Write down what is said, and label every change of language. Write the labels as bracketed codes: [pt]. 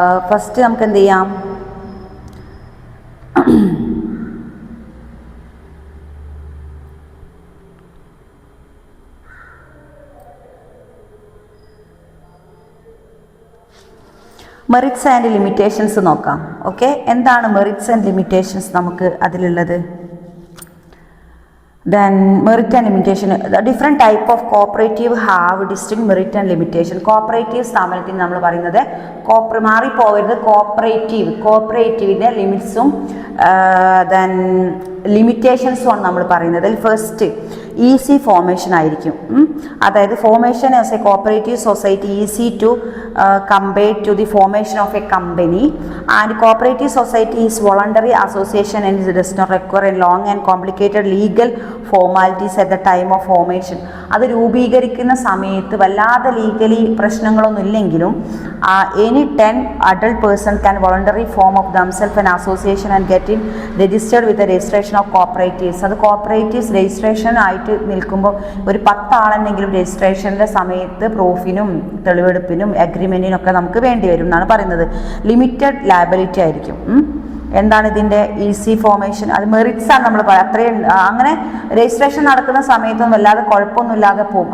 [ml] First നമുക്ക് എന്ത് ചെയ്യാം, [en] merits and limitations [ml] നോക്കാം. ഓക്കെ, എന്താണ് മെറിറ്റ്സ് ആൻഡ് ലിമിറ്റേഷൻസ് നമുക്ക് അതിലുള്ളത്? [en] Then merit and limitation. The different type of cooperative have distinct merit and limitation. [ml] Cooperative സ്ഥാപനത്തിന് നമ്മൾ പറയുന്നത് മാറിപ്പോവരുത്, കോപ്പറേറ്റീവിൻ്റെ ലിമിറ്റ്സും ദെൻ ലിമിറ്റേഷൻസും ആണ് നമ്മൾ പറയുന്നത്. [en] first easy formation [ml] ആയിരിക്കും. അതായത് [en] Formation as a cooperative society easy to compare to the formation of a company, and cooperative society is voluntary association and it does not require a long and complicated legal formalities at the time of formation. [ml] അത് രൂപീകരിക്കുന്ന സമയത്ത് വല്ലാതെ legally പ്രശ്നങ്ങളൊന്നും ഇല്ലെങ്കിലും [en] Any 10 adult person can voluntarily form of themselves an association and get in registered with the registration of cooperatives. [ml] അത് cooperatives registration ആയിട്ട് നിൽക്കുമ്പോൾ ഒരു 10 ആളെന്നെങ്കിലും രജിസ്ട്രേഷൻ്റെ സമയത്ത് പ്രൂഫിനും തെളിവെടുപ്പിനും അഗ്രിമെൻറ്റിനും ഒക്കെ നമുക്ക് വേണ്ടി വരും എന്നാണ് പറയുന്നത്. ലിമിറ്റഡ് ലയബിലിറ്റി ആയിരിക്കും. എന്താണ് ഇതിൻ്റെ ഈസി ഫോർമേഷൻ? അത് മെറിറ്റ്സ് ആണ് നമ്മൾ അത്രയും അങ്ങനെ രജിസ്ട്രേഷൻ നടക്കുന്ന സമയത്തൊന്നും വല്ലാതെ കുഴപ്പമൊന്നുമില്ലാതെ പോകും.